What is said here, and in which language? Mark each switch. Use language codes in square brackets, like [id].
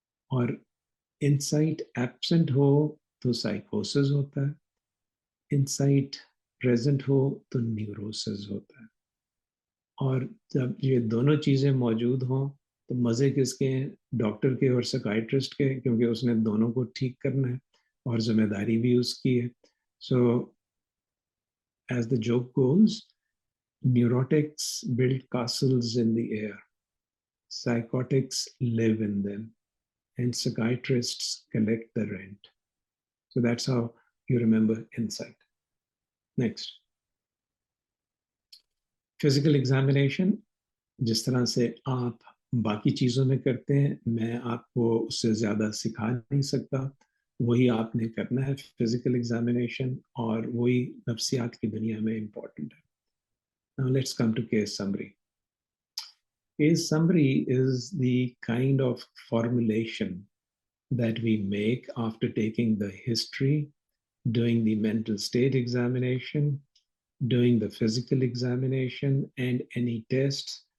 [ur] اور insight absent ہو تو سائیکوسس ہوتا ہے, انسائٹ پریزنٹ ہو تو نیوروسس ہوتا ہے. اور جب یہ دونوں چیزیں موجود ہوں تو مزے کس کے ہیں, ڈاکٹر کے اور سائیکائٹرسٹ کے, کیونکہ اس نے دونوں کو ٹھیک کرنا ہے اور ذمہ داری بھی اس کی ہے. [en] So as the joke goes, neurotics build castles in the air, psychotics live in them, and psychiatrists collect the rent. So that's how you remember insight. Next. [ur] Physical examination, جس طرح سے آپ باقی چیزوں میں کرتے ہیں, میں آپ کو اس سے زیادہ سکھا نہیں سکتا, وہی آپ نے کرنا ہے فزیکل ایگزامینیشن, اور وہی نفسیات کی دنیا میں امپورٹنٹ ہے. [en] Now let's come to case summary. Case summary is the kind of formulation that we make after taking the history, doing the mental state examination, doing the physical examination, and any tests.